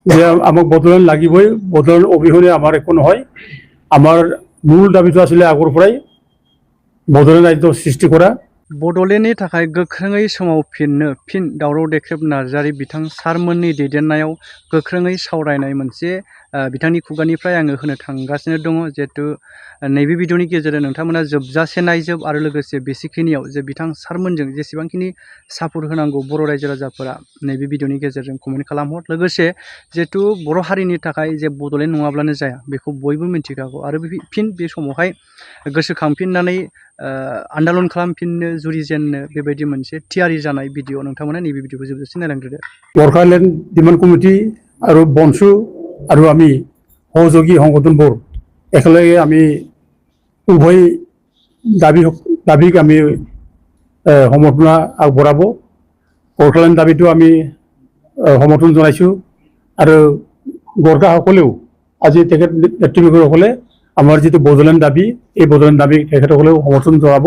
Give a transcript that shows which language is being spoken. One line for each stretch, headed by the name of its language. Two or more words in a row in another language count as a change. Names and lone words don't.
Assamese: যে আমাক বদোলেণ্ড লাগিবই, বদোলেণ্ড অবিহনে আমার একো নহয়। আমার মূল দাবিটো আসলে আগৰ পৰাই বদোলেণ্ড রাজ্য সৃষ্টি করা।
Bodo: बड'लेण्डनि थाखाय गोख्रोङै सोमावफिननो फिन दावराव देख्रेब नार्जारि बिथां सारमोननि दैदेननायाव गोख्रोङै सावरायनाय मोनसे बिथांनि खुगानिफ्राय आङो होनो थांगासिनो दङ। जिहेतु नैबे भिडिअनि गेजेरजों नोंथांमोना जोबजासे नायजोब आरो लोगोसे बेसेखिनियाव जे बिथां सारमोनजों जेसेबांखिनि सापर्ट होनांगौ बर' रायजो राजाफोरा नैबे भिडिअनि गेजेरजों कमेन्ट खालामहर। लोगोसे जिहेतु बर' हारिनि थाखाय जे बड'लेण्ड नङाब्लानो जाया बेखौ बयबो मिन्थिखागौ आरो फिन बे समावहाय गोसोखांफिननानै आन्दालन खालामफिननो जुरिजेननो बेबायदि मोनसे थियारि जानाय भिडिअ नोंथांमोना नैबे भिडिअखौ जोबजासे नायलांग्रोदो।
Assamese: गोर्खालेण्ड डिमान्ड कमिटि আৰু বনসু আৰু আমি সহযোগী সংগঠনবোৰ একেলগে আমি উভয় দাবীক আমি সমৰ্থন আগবঢ়াব। গোৰ্খালেণ্ড দাবীটো আমি সমৰ্থন জনাইছোঁ আৰু গোৰ্খাসকলেও আজি তেখেত নেতৃবৃন্দসকলে আমাৰ যিটো বদোলেণ্ড দাবী, এই বদোলেণ্ড দাবীক তেখেতসকলেও সমৰ্থন জনাব।